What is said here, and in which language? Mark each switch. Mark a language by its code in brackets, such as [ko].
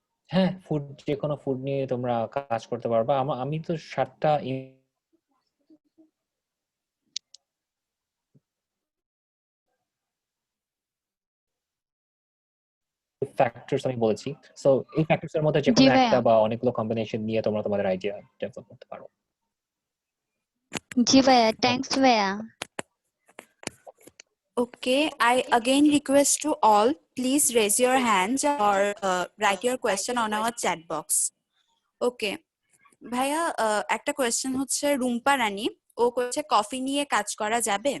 [bn] হ্যাঁ, ফুড, যে কোনো ফুড নিয়ে তোমরা কাজ করতে পারবা। আমি তো 7টা ফ্যাক্টরস আমি বলেছি, সো এই ফ্যাক্টরস এর মধ্যে যে কোনো একটা বা অনেকগুলো কম্বিনেশন নিয়ে তোমরা তোমাদের আইডিয়া ডেভেলপ করতে পারো। জি ভাইয়া, থ্যাঙ্কস ভাইয়া। [en] Okay, I again request to all, please raise your hands or write your question on our chat box. [bn] Okay, ভাইয়া একটা কোয়েশ্চেন হচ্ছে রুম্পা রানী, ও কইছে কফি নিয়ে কাজ করা যাবে?